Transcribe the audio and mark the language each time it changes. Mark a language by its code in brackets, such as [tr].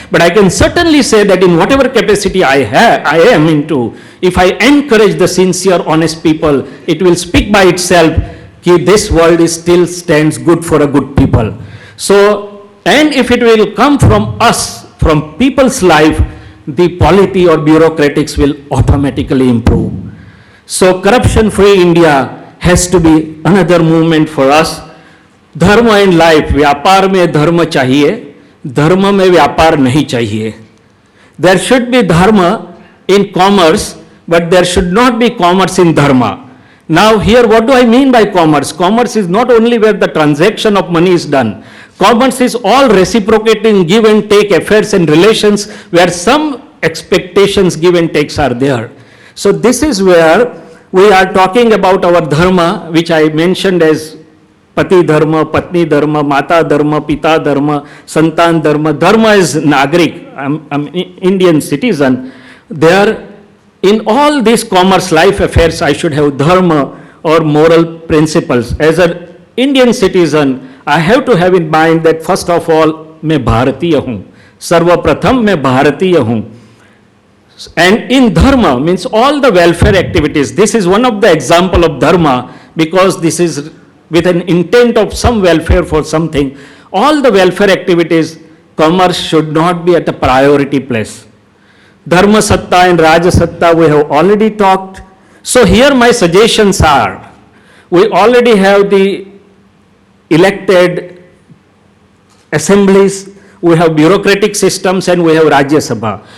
[en] But I can certainly say that in whatever capacity I am into, if I encourage the sincere, honest people, it will speak by itself that this world still stands good for a good people. So, and if it will come from us, from people's life, the polity or bureaucratics will automatically improve. So corruption-free India has to be another movement for us. [hi] धर्म and life, व्यापार में धर्म चाहिए, धर्म में व्यापार नहीं चाहिए. [en] There should be dharma in commerce, but there should not be commerce in dharma. Now here, what do I mean by commerce? Commerce is not only where the transaction of money is done. Commerce is all reciprocating, give and take affairs and relations where some expectations, give and takes are there. So this is where we are talking about our dharma, which I mentioned as Pati Dharma, Patni Dharma, Mata Dharma, Pita Dharma, Santan Dharma. Dharma is Nagrik, I'm Indian citizen. There, in all these commerce life affairs, I should have dharma or moral principles. As an Indian citizen, I have to have in mind that first of all, मैं भारतीय हूँ. [hi] सर्वप्रथम मैं भारतीय हूँ. [en] And in dharma means all the welfare activities. This is one of the example of dharma because this is with an intent of some welfare for something. All the welfare activities, commerce should not be at a priority place. Dharma Satta and Raja Satta we have already talked. So here my suggestions are, we already have the elected assemblies, we have bureaucratic systems and we have Rajya Sabha.